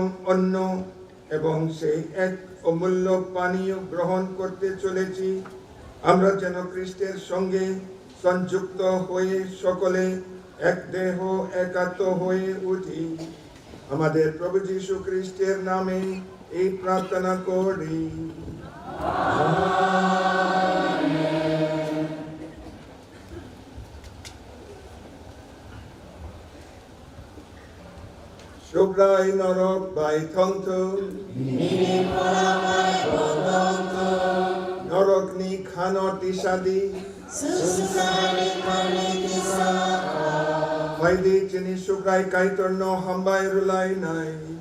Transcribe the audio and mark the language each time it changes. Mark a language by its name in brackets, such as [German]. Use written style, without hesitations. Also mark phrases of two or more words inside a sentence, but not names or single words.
[Bangla] অন্ন এবং সেই এক অমূল্য পানীয় গ্রহণ করতে চলেছি আমরা যেন খ্রিস্টের সঙ্গে সংযুক্ত হয়ে সকলে এক দেহ একাত্ম হয়ে উঠি আমাদের প্রভু যীশু খ্রিস্টের নামে এই প্রার্থনা করি [Kok Borok] Shobrai Norok by Tongto Norok ni Khanot Ishadi Vaidi Chini Shobrai Kaitor no Hambai Rulai Nai